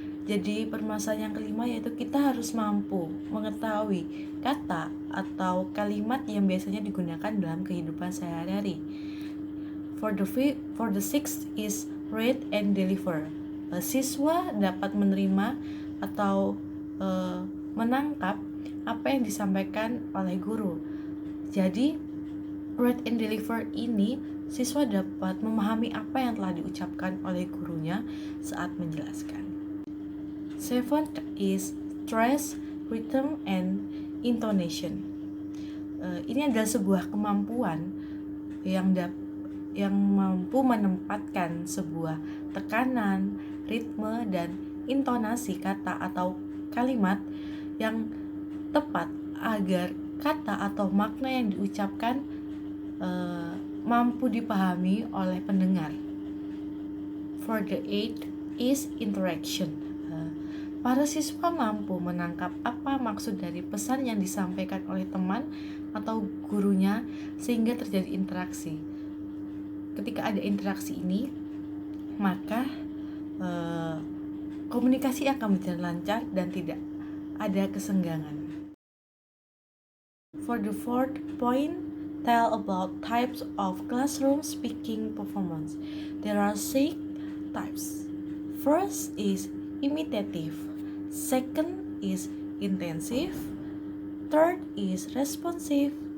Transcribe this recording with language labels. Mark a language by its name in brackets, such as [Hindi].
[Indonesian] Jadi permasalahan yang kelima yaitu kita harus mampu mengetahui kata atau kalimat yang biasanya digunakan dalam kehidupan sehari-hari. [English] For the sixth is read and deliver. [Indonesian] Siswa dapat menerima atau menangkap apa yang disampaikan oleh guru. Jadi read and deliver ini siswa dapat memahami apa yang telah diucapkan oleh gurunya saat menjelaskan. [English] Seventh is stress, rhythm, and intonation. [Indonesian] Ini adalah sebuah kemampuan yang mampu menempatkan sebuah tekanan, ritme, dan intonasi kata atau kalimat yang tepat agar kata atau makna yang diucapkan mampu dipahami oleh pendengar. [English] For the eighth is interaction. [Indonesian] Para siswa mampu menangkap apa maksud dari pesan yang disampaikan oleh teman atau gurunya sehingga terjadi interaksi. Ketika ada interaksi ini, maka komunikasi akan berjalan lancar dan tidak ada kesenggangan. [English] For the fourth point, tell about types of classroom speaking performance. There are 6 types. First is imitative. Second is intensive. Third is responsive.